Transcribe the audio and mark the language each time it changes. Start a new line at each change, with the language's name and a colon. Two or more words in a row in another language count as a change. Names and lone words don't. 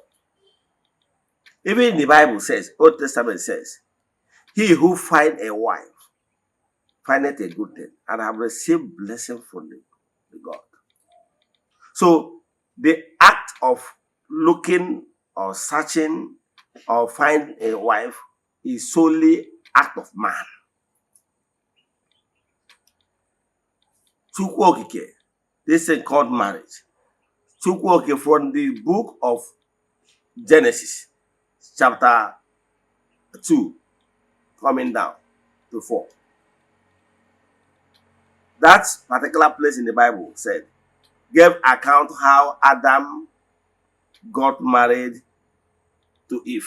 English: Even the Bible says, Old Testament says, he who find a wife findeth a good thing and have received blessing from the God. So the act of looking or searching or find a wife is solely act of man. Chukwu okike, this thing called marriage. Chukwu okike from the book of Genesis, chapter 2, coming down to 4. That particular place in the Bible said, gave account how Adam got married to Eve.